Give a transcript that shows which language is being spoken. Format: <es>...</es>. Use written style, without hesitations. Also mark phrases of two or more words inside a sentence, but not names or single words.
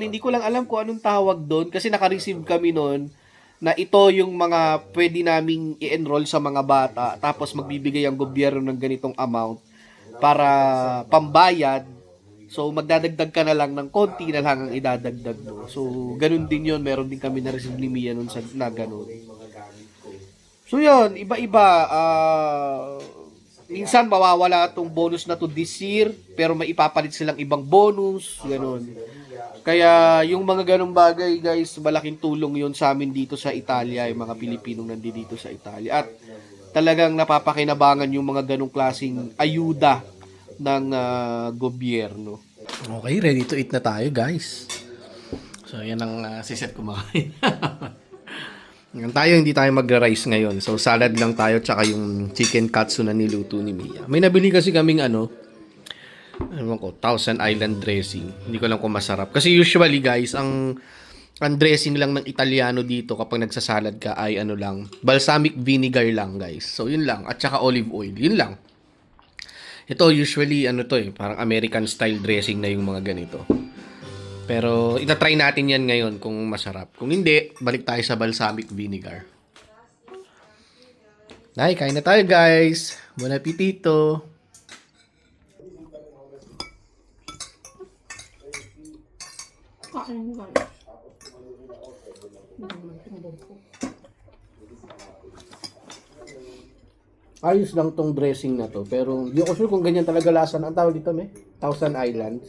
<tl>Hindi ko lang alam kung anong tawag doon kasi naka-receive kami noon na ito yung mga pwede naming i-enroll sa mga bata tapos magbibigay ang gobyerno ng ganitong amount para pambayad. So magdadagdag ka na lang ng konti na lang ang idadagdag mo. So ganun din yun. Meron din kami na-receive ni Mia noon na ganun. So yun, iba-iba. Minsan mawawala itong bonus na to</tl> <en>this year</en> <tl>pero may ipapalit silang ibang bonus. Ganun. Kaya yung mga ganung bagay, guys, malaking tulong yun sa amin dito sa Italia, yung mga Pilipinong nandito sa Italia. At talagang napapakinabangan yung mga ganung klaseng ayuda ng gobyerno. Okay,</tl> <en>ready to eat</en> <tl>na tayo, guys. So yan ang siset kumakain. Hindi tayo magra-rice ngayon. So salad lang tayo tsaka yung chicken katsu na niluto ni Mia. May nabili kasi kaming Thousand Island dressing. Hindi ko lang kung masarap. Kasi usually, guys, ang dressing lang ng Italiano dito kapag nagsasalad ka ay</tl> <en>balsamic vinegar</en> <tl>lang, guys. So yun lang, at saka</tl> <en>olive oil.</en> <tl>Yun lang. Ito usually parang</tl> <en>American style dressing</en> <tl>na yung mga ganito. Pero itatry natin yan ngayon kung masarap. Kung hindi, balik tayo sa</tl> <en>balsamic vinegar.</en> <tl>Kain na tayo, guys.</tl> <it>Buon appetito.</it> <tl>Kain, guys. Ayos lang tong dressing na to. Pero hindi ako sure kung ganyan talaga lasa. Ang tawag dito, Thousand Islands.</tl>